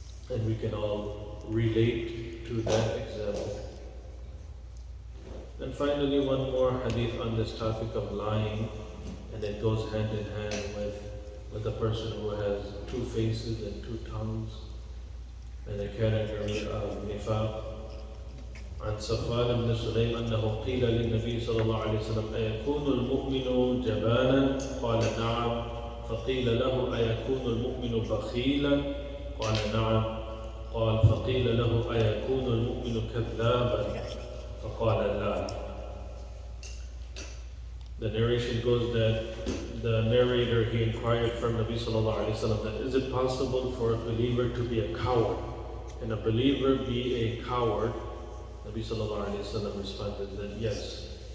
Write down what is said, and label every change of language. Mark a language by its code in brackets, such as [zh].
[en] And we can all relate to that example. And finally, one more hadith on this topic of lying, and it goes hand in hand with a person who has two faces and two tongues, and a category of nifaq. [ar] عن صفوان بن سليم أنه قيل للنبي صلى الله عليه وسلم أيكون المؤمن جبانا؟ قال نعم. فقيل له أيكون المؤمن بخيلا؟ قال نعم. قال فقيل له أيكون المؤمن كذابا؟ فقال لا. [en] The narration goes that the narrator, he inquired from Nabi sallallahu alaihi wasallam that is it possible for a believer to be a coward? Can a believer be a coward? Nabi sallallahu alaihi wasallam responded that yes.